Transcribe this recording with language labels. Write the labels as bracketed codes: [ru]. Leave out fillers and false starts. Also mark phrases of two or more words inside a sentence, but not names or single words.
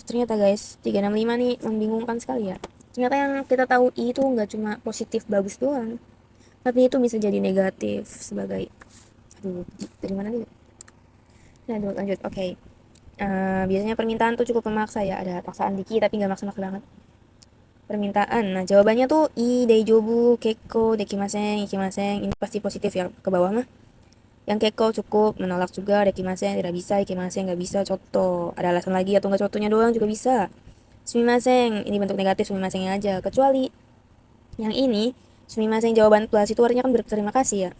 [id] Ternyata guys 365 nih membingungkan sekali ya. Ternyata yang kita tahu i itu nggak cuma positif bagus doang, tapi itu bisa jadi negatif sebagai, aduh dari mana nih. Nah lanjut. Oke. Biasanya permintaan tuh cukup memaksa ya, ada paksaan dikit tapi nggak maksa banget. Permintaan, nah jawabannya tuh [ja] いい 大丈夫 結構 できません 行きません, [id] ini pasti positif ya ke bawah mah. Yang kekko cukup, menolak juga, dekimasen tidak bisa, ikimasen nggak bisa, coto ada alasan lagi atau nggak, cotonya doang juga bisa. Sumimasen ini bentuk negatif, sumimasennya aja, kecuali yang ini sumimasen jawaban plus itu artinya kan berterima kasih ya.